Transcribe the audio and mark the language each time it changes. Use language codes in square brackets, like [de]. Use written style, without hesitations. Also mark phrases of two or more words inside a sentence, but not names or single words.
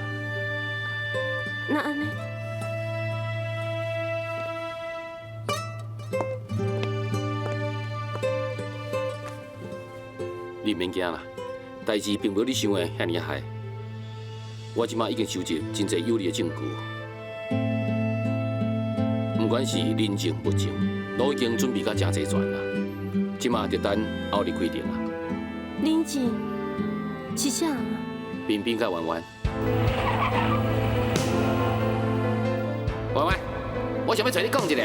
[nan] 那安尼，你免惊啦，代志并无你想的遐尔害。我即马已经收集真侪有力的证据，不管是人证物证，都已经准备到真齐全啦。即马就等后日开庭啊！林静，是啥？彬彬甲弯弯，弯弯，我想要找你讲一下。